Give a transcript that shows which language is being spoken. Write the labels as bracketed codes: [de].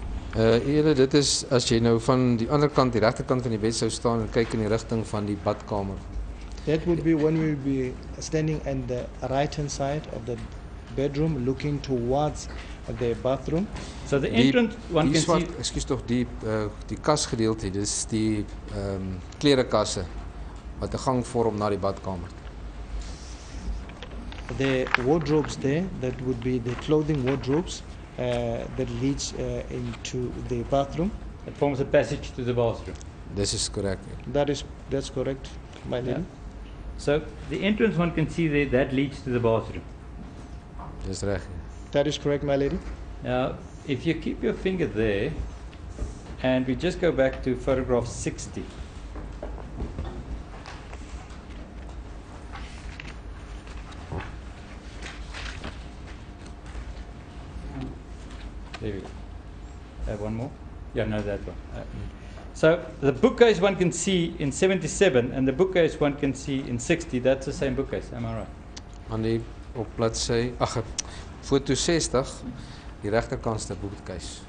[af] Julle, dit is as jy nou van die ander kant, die regterkant van die bed sou staan en kyk in die rigting van die badkamer. [en] That would be when we will be standing on the right hand side of the bedroom looking towards the bathroom. So the entrance one [af] die [en] can [af] swart, [en] see. [af] ekskuus tog, die kasgedeelte, dis die klerekasse wat 'n gang vorm na die badkamer. [en] The wardrobes there, that would be the clothing wardrobes that leads into the bathroom. It forms a passage to the bathroom. [af] Dis is korrek. [en] That's correct, my lady. Yeah. So the entrance one can see there, that leads to the bathroom. [af] Dis reg. [en] That is correct, my lady. Now, if you keep your finger there, and we just go back to photograph 60. There we go. Have one more? Yeah, no, that one. So the bookcase one can see in 77 and the bookcase one can see in 60. That's the same bookcase, am I right? [af] Aan die op bladsy, foto 60, die regterkantste boekhuis.